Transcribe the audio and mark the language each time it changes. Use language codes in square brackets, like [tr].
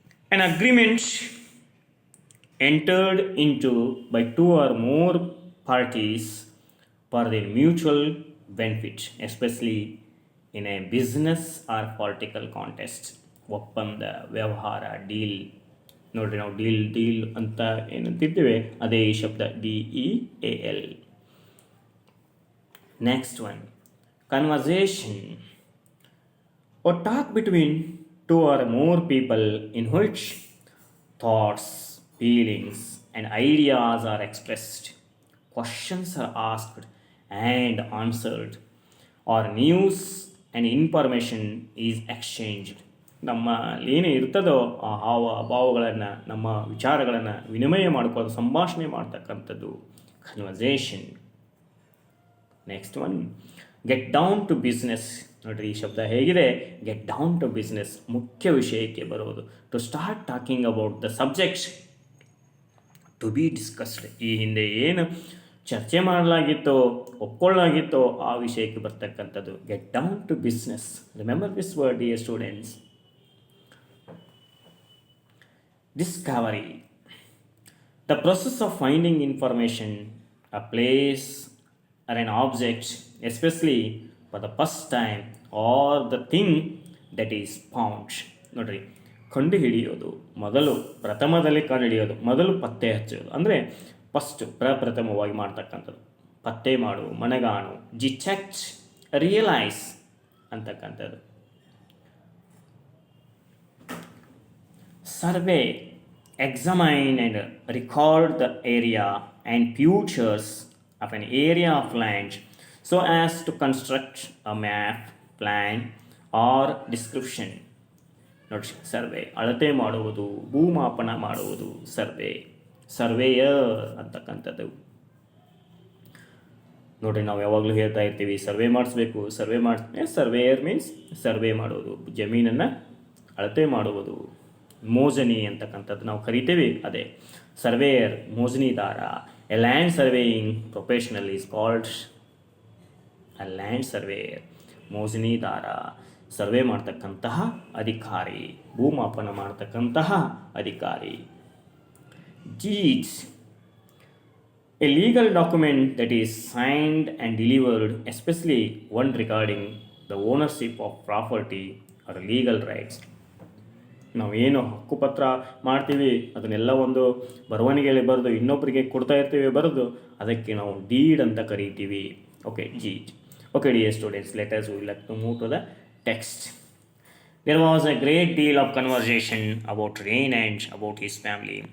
[en] An agreement entered into by two or more parties for their mutual benefit, especially in a business or political contest. [kn] ಒಪ್ಪಂದ, ವ್ಯವಹಾರ, deal. ನೋಡ್ರಿ, ನಾವು deal ಅಂತ ಏನಂತಿದ್ದೇವೆ ಅದೇ ಈ ಶಬ್ದ DEAL. [en] Next one conversation. or talk between two or more people in which thoughts, feelings, and ideas are expressed, questions are asked and answered, or news and information is exchanged. [kn] ನಮ್ಮಲ್ಲಿ ಏನೇ ಇರ್ತದೋ ಆ ಹಾವ ಭಾವಗಳನ್ನು, ನಮ್ಮ ವಿಚಾರಗಳನ್ನು ವಿನಿಮಯ ಮಾಡ್ಕೊಳ್ಳೋದು, ಸಂಭಾಷಣೆ ಮಾಡ್ತಕ್ಕಂಥದ್ದು conversation. [en] Next one get down to business. [kn] ನೋಡಿರಿ, ಈ ಶಬ್ದ ಹೇಗಿದೆ, [en] get down to business, [kn] ಮುಖ್ಯ ವಿಷಯಕ್ಕೆ ಬರೋದು. [en] To start talking about the subjects to be discussed. [kn] ಈ ಹಿಂದೆ ಏನು ಚರ್ಚೆ ಮಾಡಲಾಗಿತ್ತೋ, ಒಪ್ಕೊಳ್ಳಾಗಿತ್ತೋ ಆ ವಿಷಯಕ್ಕೆ ಬರ್ತಕ್ಕಂಥದ್ದು get down to business. [en] Remember this word dear students. Discovery. The process of finding information, a place or an object, especially for the first time, or the thing that is found. [kn] ನೋಡ್ರಿ, ಕಂಡು ಹಿಡಿಯೋದು, ಮೊದಲು ಪ್ರಥಮದಲ್ಲಿ ಕಂಡು ಹಿಡಿಯೋದು, ಮೊದಲು ಪತ್ತೆ ಹಚ್ಚೋದು, ಅಂದರೆ ಫಸ್ಟ್ ಪ್ರಪ್ರಥಮವಾಗಿ ಮಾಡ್ತಕ್ಕಂಥದ್ದು. ಪತ್ತೆ ಮಾಡು, ಮನಗಾಣು, ಡಿಟೆಕ್ಟ್, ರಿಯಲೈಸ್ ಅಂತಕ್ಕಂಥದ್ದು. [en] Survey, examine and record the area and features of an area of land so as to construct a map, plan or description. [kn] ನೋಡಿ, ಸರ್ವೆ ಅಳತೆ ಮಾಡುವುದು, ಭೂಮಾಪನ ಮಾಡುವುದು, ಸರ್ವೇಯರ್ ಅಂತಕ್ಕಂಥದ್ದು. ನೋಡಿರಿ, ನಾವು ಯಾವಾಗಲೂ ಹೇಳ್ತಾ ಇರ್ತೀವಿ ಸರ್ವೆ ಮಾಡಿಸ್ಬೇಕು, ಸರ್ವೇಯರ್ ಮೀನ್ಸ್ ಸರ್ವೆ ಮಾಡುವುದು, ಜಮೀನನ್ನು ಅಳತೆ ಮಾಡುವುದು. ಮೋಜನಿ ಅಂತಕ್ಕಂಥದ್ದು ನಾವು ಕರಿತೀವಿ, ಅದೇ surveyor, ಮೋಜನಿದಾರ. [en] A land surveying professional is called a land surveyor. [kn] ಮೋಜನಿದಾರ, survey ಮಾಡ್ತಕ್ಕಂತಹ ಅಧಿಕಾರಿ, ಭೂಮಾಪನ ಮಾಡ್ತಕ್ಕಂತಹ ಅಧಿಕಾರಿ. [en] Deeds. A legal document that is signed and delivered, especially one regarding the ownership of property or legal rights. [kn] ನಾವು ಏನು ಹಕ್ಕುಪತ್ರ ಮಾಡ್ತೀವಿ ಅದನ್ನೆಲ್ಲ ಒಂದು ಬರವಣಿಗೆಯಲ್ಲಿ ಬರೆದು ಇನ್ನೊಬ್ಬರಿಗೆ ಕೊಡ್ತಾ ಇರ್ತೀವಿ, ಬರೆದು ಅದಕ್ಕೆ ನಾವು ಡೀಡ್ ಅಂತ ಕರಿತೀವಿ. Okay, deed. [en] Okay dear students, let us we like to move to the text. There was a great deal of conversation about rain and about his family.